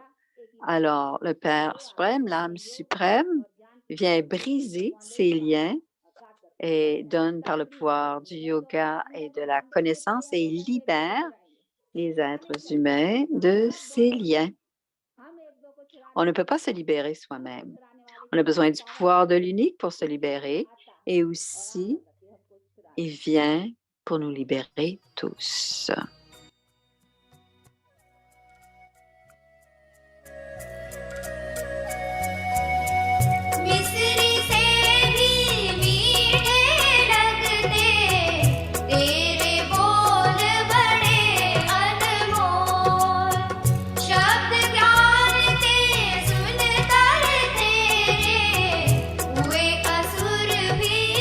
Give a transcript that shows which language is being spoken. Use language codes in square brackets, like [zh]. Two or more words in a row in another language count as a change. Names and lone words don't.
[fr] Alors, le Père suprême, l'âme suprême, vient briser ces liens et donne par le pouvoir du yoga et de la connaissance et libère les êtres humains de ces liens. On ne peut pas se libérer soi-même. On a besoin du pouvoir de l'unique pour se libérer et aussi, il vient pour nous libérer tous. [hi] मिस्री से भी मीठे लगते तेरे बोल बड़े अनमोल शब्द ज्ञान ते सुन कर तेरे हुए असुर भी